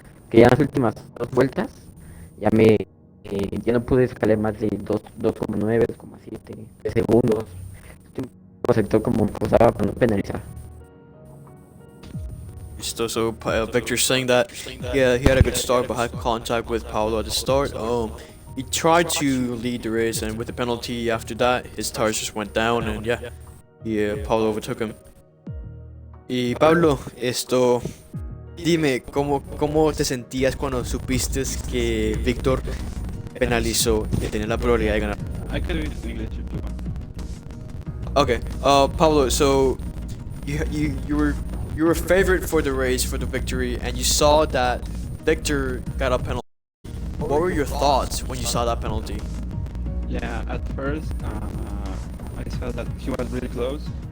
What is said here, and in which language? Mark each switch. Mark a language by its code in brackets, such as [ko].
[es] Que ya en las últimas 2 vueltas ya ya no pude sacarle más de 2,9, 2,7, 3 segundos. El sector como posaba para no penalizar. [en] So Victor saying that yeah, he had a good start but had contact with Paulo at the start. He tried to lead the race, and with the penalty after that, his tires just went down, and Paulo overtook him. [es] Y Pablo, dime, ¿cómo te sentías cuando supiste que Víctor penalizó y tenía la probabilidad de ganar? [en] I could read in English if you want. Okay, Pablo, so you were favorite for the race, for the victory, and you saw that Victor got a penalty. What were your thoughts when you saw that penalty? Yeah, at first I saw that he was really close.